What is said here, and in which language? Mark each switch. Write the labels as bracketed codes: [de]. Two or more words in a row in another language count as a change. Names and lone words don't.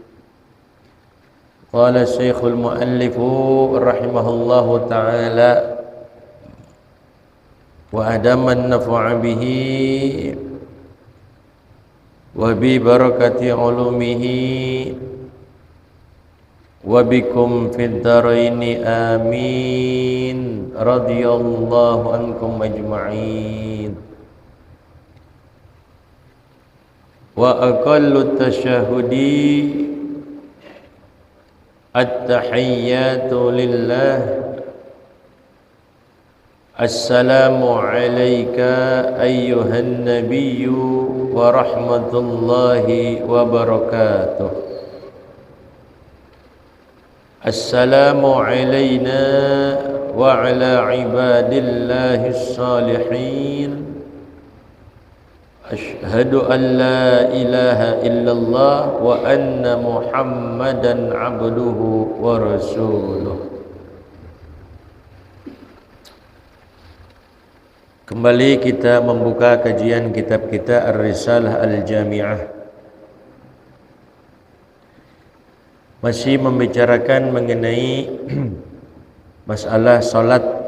[ar] قال الشيخ المؤلف رحمه الله تعالى وأدام النفع به وببركة علومه وبكم في الدارين آمين. رضي الله عنكم أجمعين. وأقل التشهد التحيات لله. السلام عليك أيها النبي ورحمة الله وبركاته. السلام علينا وعلى عباد الله الصالحين. أشهد أن لا إله إلا الله وأن محمدا عبده ورسوله. [id] Kembali kita membuka kajian kitab kita Ar-Risalah Al-Jami'ah. Masih membicarakan mengenai masalah salat.